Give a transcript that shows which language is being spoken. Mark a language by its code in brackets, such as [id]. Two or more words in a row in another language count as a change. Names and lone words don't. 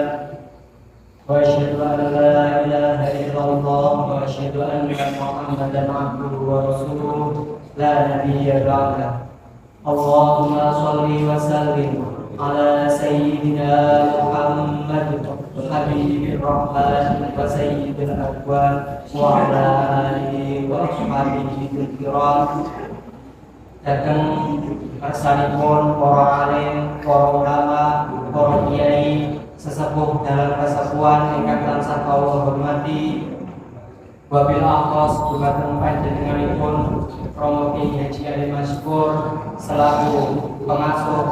[ar] وأشهد أن لا إله إلا الله وأشهد أن محمدا عبده ورسوله لا نبي بعده. اللهم صل وسلم على سيدنا محمد حبيب الرحمن وسيد الأكوان وعلى آله وأصحابه كرام. [jv] Datang kersanipun para alim, para ulama, para kiai, sesepuh dalam kesatuan ingkang tansah kawula hormati. [ar] وبالأخص [jv] dumateng panjenenganipun Romo Ki Haji Ali Masykur selaku pengasuh